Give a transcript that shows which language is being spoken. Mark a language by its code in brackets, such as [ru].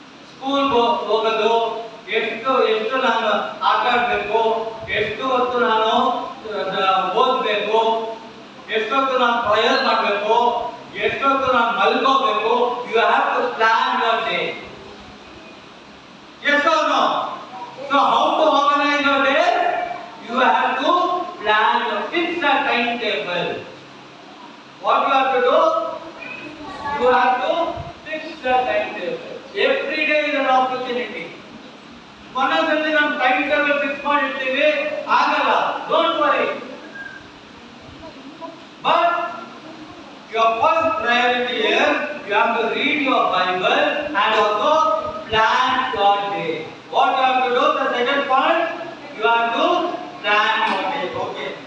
[kn] School ಹೋಗೋದು, ಎಷ್ಟು ನಾನು ಆಟ ಆಡಬೇಕು, ಎಷ್ಟು ಹೊತ್ತು ನಾನು ಓದಬೇಕು, ಎಷ್ಟೊತ್ತು ನಾನು ಪ್ರೇಯರ್ ಮಾಡಬೇಕು, ಎಷ್ಟೊತ್ತು ನಾನು ಮಲ್ಕೋಬೇಕು. [en] You have to plan your day. Yes or no? So how to organize your day? You have to plan, fix a timetable. What you have to do? You have to fix the timetable. Every day is an opportunity. [kn] ಒಂದೊಂದ್ಸತಿ ನಾವು time table fix ಮಾಡಿರ್ತೀವಿ, ಆಗಲ್ಲ. [en] Don't worry. But your first priority is you have to read your Bible and also plan your day. What you have to do? The second point, you have to plan your day. Okay.